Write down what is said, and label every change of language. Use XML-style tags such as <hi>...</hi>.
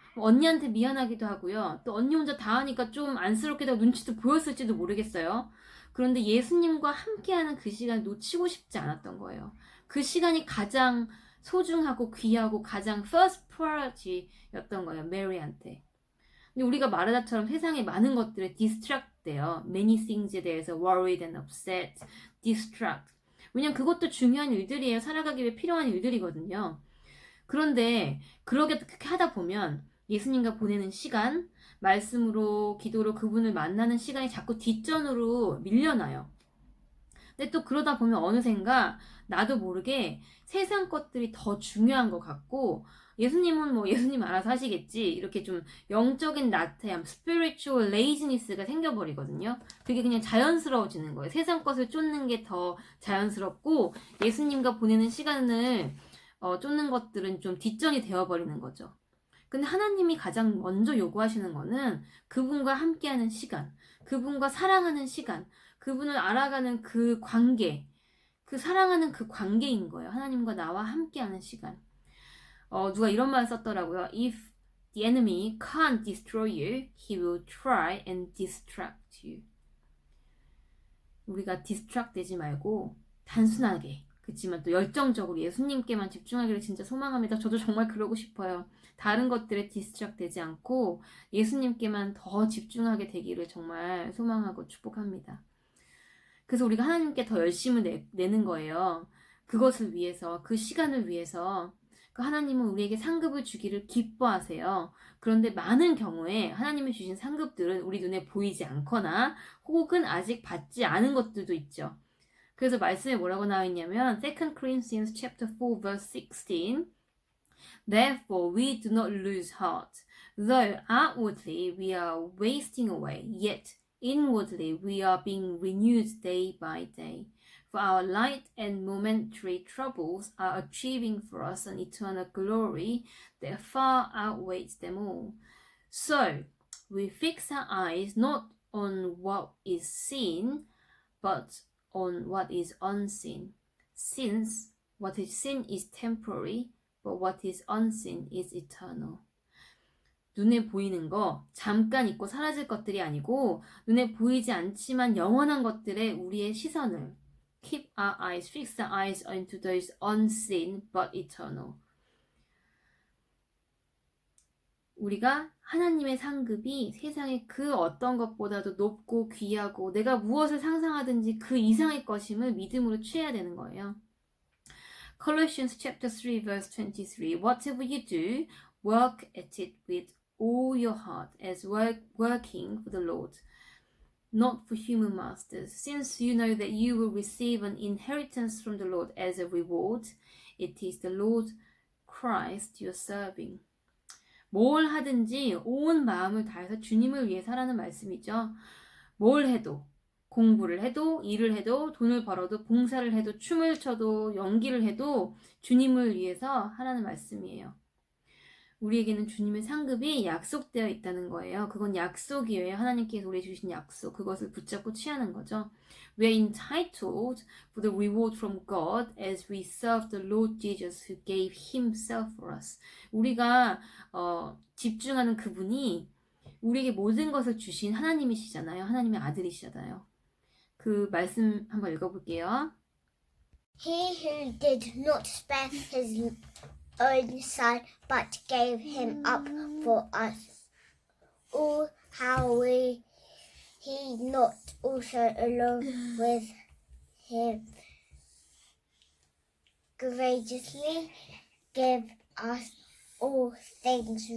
<ko>언니한테 미안하기도 하고요. 또 언니 혼자 다 하니까 좀 안쓰럽게도 눈치도 보였을지도 모르겠어요. 그런데 예수님과 함께하는 그 시간을 놓치고 싶지 않았던 거예요. 그 시간이 가장 소중하고 귀하고 가장</ko> <en>first priority</en> <ko>였던 거예요. 메리한테. 근데 우리가 마르다처럼 세상에 많은 것들에 distract 돼요.</ko> <en>Many things에</en> <ko>대해서</ko> <en>worried and upset, distract.</en> <ko>왜냐면 그것도 중요한 일들이에요. 살아가기 위해 필요한 일들이거든요. 그런데 그렇게 하다 보면 예수님과 보내는 시간, 말씀으로 기도로 그분을 만나는 시간이 자꾸 뒷전으로 밀려나요. 근데 또 그러다 보면 어느샌가 나도 모르게 세상 것들이 더 중요한 것 같고 예수님은 뭐 예수님 알아서 하시겠지 이렇게 좀 영적인 나태함,</ko> <en>spiritual laziness</en> <ko>가 생겨버리거든요. 그게 그냥 자연스러워지는 거예요. 세상 것을 쫓는 게 더 자연스럽고 예수님과 보내는 시간을 쫓는 것들은 좀 뒷전이 되어버리는 거죠. 근데 하나님이 가장 먼저 요구하시는 거는 그분과 함께하는 시간, 그분과 사랑하는 시간, 그분을 알아가는 그 관계, 그 사랑하는 그 관계인 거예요. 하나님과 나와 함께하는 시간. 누가 이런 말 썼더라고요.</ko> <en>If the enemy can't destroy you, he will try and distract you.</en> <ko>우리가 distract 되지 말고 단순하게 그렇지만 또 열정적으로 예수님께만 집중하기를 진짜 소망합니다. 저도 정말 그러고 싶어요. 다른 것들에 디스트랙 되지 않고 예수님께만 더 집중하게 되기를 정말 소망하고 축복합니다. 그래서 우리가 하나님께 더 열심을 내는 거예요. 그것을 위해서, 그 시간을 위해서. 그 하나님은 우리에게 상급을 주기를 기뻐하세요. 그런데 많은 경우에 하나님이 주신 상급들은 우리 눈에 보이지 않거나 혹은 아직 받지 않은 것들도 있죠. 그래서 말씀에 뭐라고 나와 있냐면</ko> <en>2 Corinthians chapter 4 verse 16 Therefore we do not lose heart though outwardly we are wasting away yet inwardly we are being renewed day by day. For our light and momentary troubles are achieving for us an eternal glory that far outweighs them all. So, we fix our eyes not on what is seen, but on what is unseen. Since what is seen is temporary, but what is unseen is eternal.</en> <ko>눈에 보이는 거, 잠깐 있고 사라질 것들이 아니고 눈에 보이지 않지만 영원한 것들에 우리의 시선을</ko> <en>keep our eyes, fix our eyes into those unseen but eternal.</en> <ko>우리가 하나님의 상급이 세상의 그 어떤 것보다도 높고 귀하고 내가 무엇을 상상하든지 그 이상의 것임을 믿음으로 취해야 되는 거예요.</ko> <en>Colossians chapter 3 verse 23 Whatever you do, work at it with all your heart as working for the Lord, not for human masters, since you know that you will receive an inheritance from the Lord as a reward. It is the Lord Christ you're serving.</en> <ko>뭘 하든지 온 마음을 다해서 주님을 위해 살라는 말씀이죠. 뭘 해도, 공부를 해도, 일을 해도, 돈을 벌어도, 봉사를 해도, 춤을 춰도, 연기를 해도 주님을 위해서 하라는 말씀이에요. 우리에게는 주님의 상급이 약속되어 있다는 거예요. 그건 약속이에요. 하나님께서 우리에게 주신 약속. 그것을 붙잡고 취하는 거죠.</ko> <en>We are entitled for the reward from God as we serve the Lord Jesus who gave himself for us.</en> <ko>우리가 집중하는 그분이 우리에게 모든 것을 주신 하나님이시잖아요. 하나님의 아들이시잖아요. 그 말씀 한번 읽어볼게요.</ko> <en>He who did not spare his own son, but gave him up for us all, how will he not also along with him graciously give us all things?</en>